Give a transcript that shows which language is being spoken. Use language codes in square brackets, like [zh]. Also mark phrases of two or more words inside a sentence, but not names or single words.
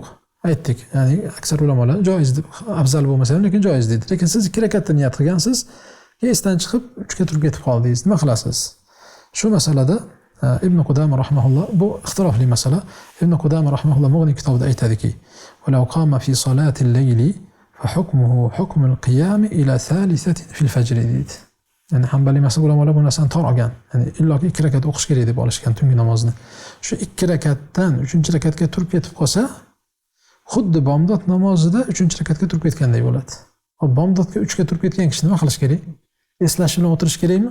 [uz] Aytdik, ya'ni aksar ulamolar joiz deb, afzal bo'lmasa ham lekin joiz dedi. Lekin siz 2 rakatda niyat qilgansiz, esdan chiqib 3 ga turib ketib qoldingiz. Nima qilasiz? Shu masalada Ibn Qudama rahimahulloh, bu ixtilofli masala. Ibn Qudama rahimahulloh Mughni kitobida aytadiki: [ar] "ولو قام في صلاة الليل فحكمه حكم القيام إلى ثالثة في الفجر." [uz] deydi. Ya'ni Hanbali mazhab ulamolar bu narsani tor olgan. Ya'ni illoki 2 rakat o'qish kerak deb olishgan tungi namozni. Shu 2 rakatdan 3-rakatga turib ketib qolsa, xuddi bomdod namozida 3-rakatga turib ketganday bo'ladi. Hop, bomdodga 3 ga turib ketgan kishi nima qilish kerak? Eslash bilan o'tirish kerakmi?